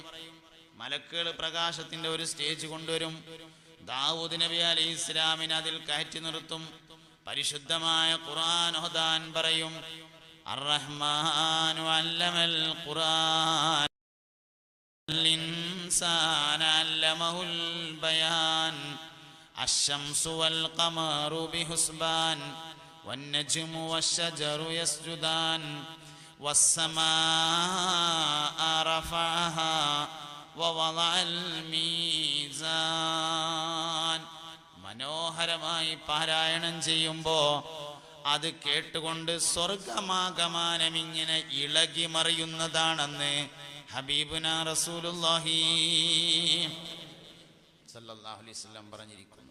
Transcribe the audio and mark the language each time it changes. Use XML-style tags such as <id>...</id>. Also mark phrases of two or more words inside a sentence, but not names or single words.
<ml>മലക്കുകൾ പ്രകാശത്തിന്റെ ഒരു സ്റ്റേജ് കൊണ്ടുവരും. ദാവൂദ് നബി അലൈഹി ഇസ്ലാമിനെ അതിൽ കയറ്റി നിർത്തും. പരിശുദ്ധമായ ഖുർആൻ ഓതാൻ പറയും.</ml> <ar>الرحمن علم القرآن الإنسان علمه البيان الشمس والقمر بحسبان والنجم والشجر يسجدان والسماء رفعها ووضع الميزان.</ar> <ml>മനോഹരമായി പാരായണം ചെയ്യുമ്പോൾ അത് കേട്ടുകൊണ്ട് സ്വർഗമാകമാനം ഇങ്ങനെ ഇളകി മറിയുന്നതാണെന്ന്</ml> <ar>حبيبنا رسول الله صلى الله عليه وسلم</ar> <ml>പറഞ്ഞിരിക്കുന്നു.</ml>